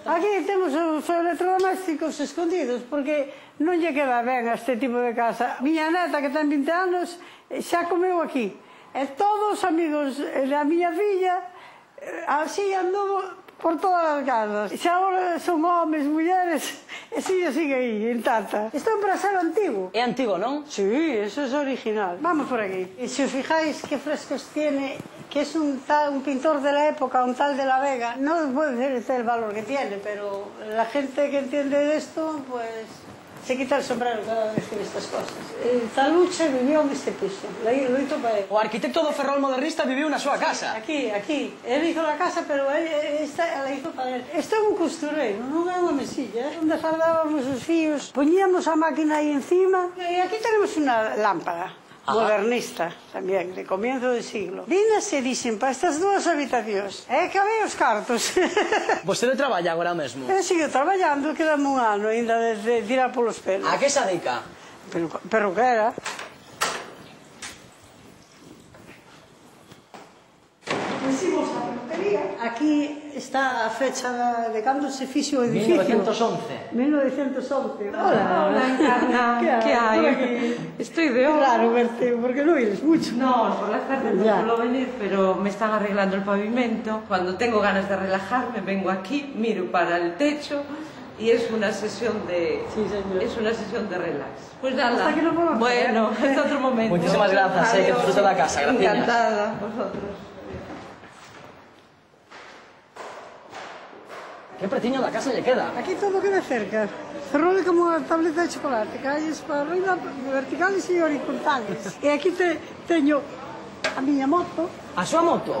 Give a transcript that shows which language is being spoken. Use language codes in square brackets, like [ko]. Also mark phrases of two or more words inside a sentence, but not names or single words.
[gl] Aquí temos os electrodomésticos escondidos, porque non lle queda ben a este tipo de casa. Miña neta, que ten 20 anos, xa comeu aquí. E todos os amigos da miña filla, así andou por todas as casas. Xa agora son homes, mulleres, e sigue aí, intacta. Isto é un brasero antigo. É antigo, non? [es] Sí, eso es original. Vamos por aquí. Y si os fijáis qué frescos tiene, que es un pintor de la época, un tal de la Vega, no puede ser el valor que tiene, pero la gente que entiende de esto, pues Se quita el sombrero cada vez que ve estas cosas. Taluche vivió neste piso, lo hizo para él. [gl] O arquitecto do Ferrol modernista viviu na súa casa. Aquí. [es] Él hizo la casa, pero esta la hizo para él. [gl] Esto é un costureiro, non é unha mesilla, onde fardábamos os fíos. Poñíamos a máquina aí encima. E aquí tenemos unha lámpara. Modernista, tamén, de comienzo do siglo. Vinas e dixen para estas dúas habitacións. E cabei os cartos. Vostede traballa agora mesmo? Eu sigo traballando, quedame un ano ainda de tirar polos pelos. A que se dedica? Perruquera. Decimos a peluquería. Aquí está a fecha de cando se fixo o edificio. 1911. 1911. [es] Hola, Encarna. ¿Qué hay? Estoy de hora. Claro, verte, porque no vienes mucho. No, por las tardes no Ya. suelo venir, pero me están arreglando el pavimento. Cuando tengo ganas de relajarme, vengo aquí, miro para el techo y es una sesión de... Sí, señor. Es una sesión de relax. Pues nada. Hasta que nos volvamos a ver. Bueno, hasta otro momento. Muchísimas gracias, que Adiós. disfruta la casa, gracias. Encantada, vosotros. [gl] Que pretiño da casa lle queda. Aquí todo queda cerca. Ferrol é como unha tableta de chocolate, [es] calles para arriba, [gl] verticales e horizontales. E aquí teño a miña moto. A súa moto?